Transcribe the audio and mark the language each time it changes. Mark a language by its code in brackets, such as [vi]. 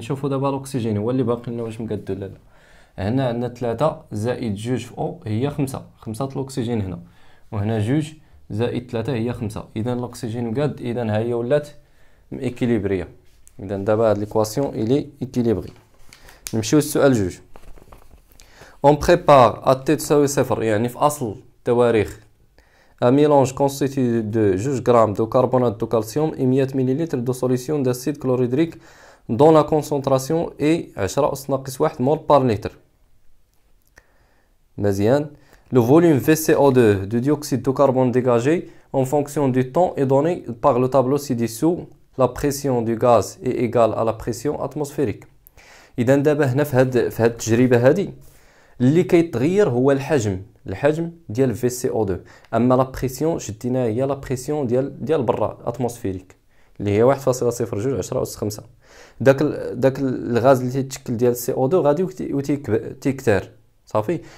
[ar] نشوفوا دابا الاكسجين هو اللي باقي لنا واش مقاد ولا لا. هنا عندنا 3 زائد 2 في او هي 5، 5 الاكسجين هنا، وهنا 2 زائد 3 هي 5. اذا الاكسجين مقاد، اذا ها هي ولات ميكيليبريا. اذا دابا هاد ليكواسيون الي ايكيليبري. نمشيو للسؤال 2. [fr] On prépare à t [ar] تساوي 0 يعني في أصل التواريخ [fr] un mélange constitué de 2 grammes de carbonate de calcium et 100 ml de solution d'acide chlorhydrique dont la concentration est 10 - 1 mol par litre. [ar] مزيان. [fr] Le volume VCO2 de dioxyde de carbone dégagé en fonction du temps est donné par le tableau ci-dessous. La pression du gaz est égale à la pression atmosphérique. [ar] إذا دابا هنا في هاد التجربة هادي اللي كيتغير هو الحجم ديال VCO2، اما لا بريسيون شديناها هي لا بريسيون ديال برا اتموسفيريك اللي هي 1.02 10 أس 5. داك الغاز اللي تيتشكل ديال CO2 غادي تيكتر صافي.